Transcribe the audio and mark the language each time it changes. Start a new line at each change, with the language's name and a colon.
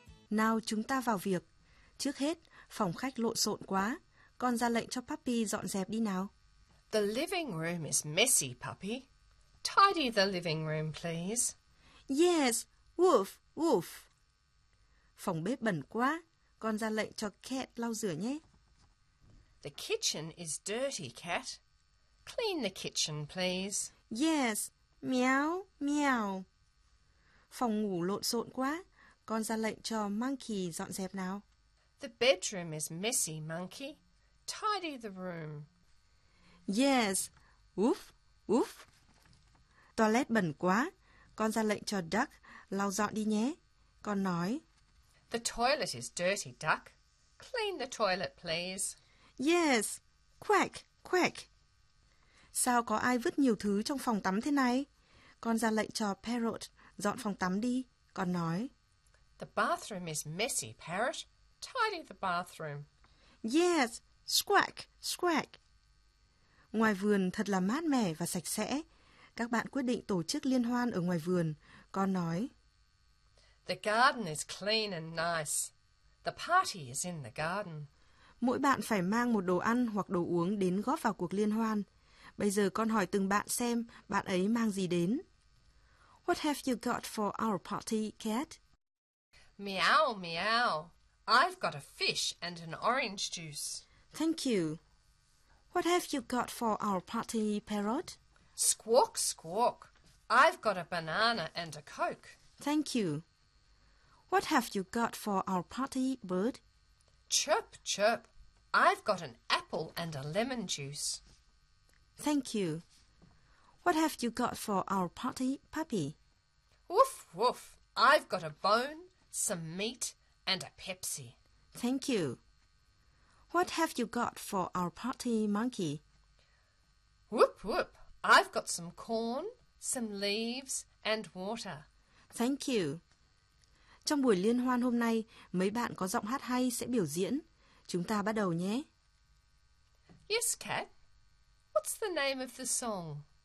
Vietnamese: Nào chúng ta vào việc. Trước hết, phòng khách lộn xộn quá. Con ra lệnh cho Puppy dọn dẹp đi nào.
English: The living room is messy, Puppy. Tidy the living room, please. Yes, woof, woof.
Vietnamese: Phòng bếp bẩn quá. Con ra lệnh cho Cat lau rửa nhé.
English: The kitchen is dirty, Cat. Clean the kitchen, please. Yes, meow, meow.
Vietnamese: Phòng ngủ lộn xộn quá. Con ra lệnh cho Monkey dọn dẹp nào.
English: The bedroom is messy, Monkey. Tidy the room. Yes. Woof, woof.
Vietnamese: Toilet bẩn quá. Con ra lệnh cho Duck lau dọn đi nhé. Con nói:
English: The toilet is dirty, Duck. Clean the toilet, please. Yes. Quack, quack.
Vietnamese: Sao có ai vứt nhiều thứ trong phòng tắm thế này? Con ra lệnh cho Parrot dọn phòng tắm đi. Con nói:
English: The bathroom is messy, Parrot. Tidy the bathroom. Yes, squack, squack.
Vietnamese: Ngoài vườn thật là mát mẻ và sạch sẽ. Các bạn quyết định tổ chức liên hoan ở ngoài vườn. Con nói:
English: The garden is clean and nice. The party is in the garden.
Vietnamese: Mỗi bạn phải mang một đồ ăn hoặc đồ uống đến góp vào cuộc liên hoan. Bây giờ con hỏi từng bạn xem bạn ấy mang gì đến.
English: What have you got for our party, Cat? Meow, meow. I've got a fish and an orange juice. Thank you. What have you got for our party, Parrot? Squawk, squawk. I've got a banana and a coke. Thank you. What have you got for our party, Bird? Chirp, chirp. I've got an apple and a lemon juice. Thank you. What have you got for our party, Puppy? Woof, woof. I've got a bone, some meat and a Pepsi. Thank you. What have you got for our party, Monkey? Whoop, whoop. I've got some corn, some leaves and water. Thank you.
Vietnamese: Trong buổi liên hoan hôm nay, mấy bạn có giọng hát hay sẽ biểu diễn. Chúng ta bắt đầu nhé.
English: Yes, Cat. What's the name of the song?